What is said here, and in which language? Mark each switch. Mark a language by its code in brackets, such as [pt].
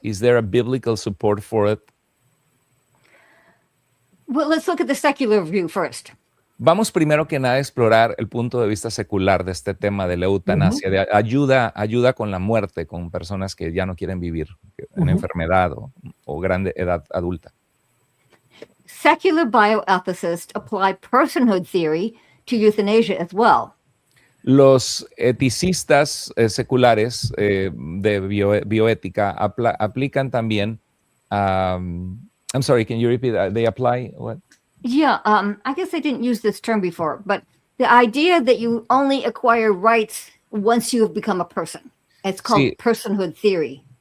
[en] Is there a biblical support for it? Well, let's look at the secular view first. [es] Vamos primero que nada a explorar el punto de vista secular de este tema de la eutanasia, de ayuda con la muerte, con personas que ya no quieren vivir, en enfermedad o grande edad adulta. [en] Secular bioethicists apply personhood theory to euthanasia as well. [es] Los eticistas seculares de bioética aplican también. [en] I'm sorry, can you repeat that? They apply what? Yeah, I guess I didn't use this term before, but the idea that you only acquire rights once you have become a person. It's called personhood theory.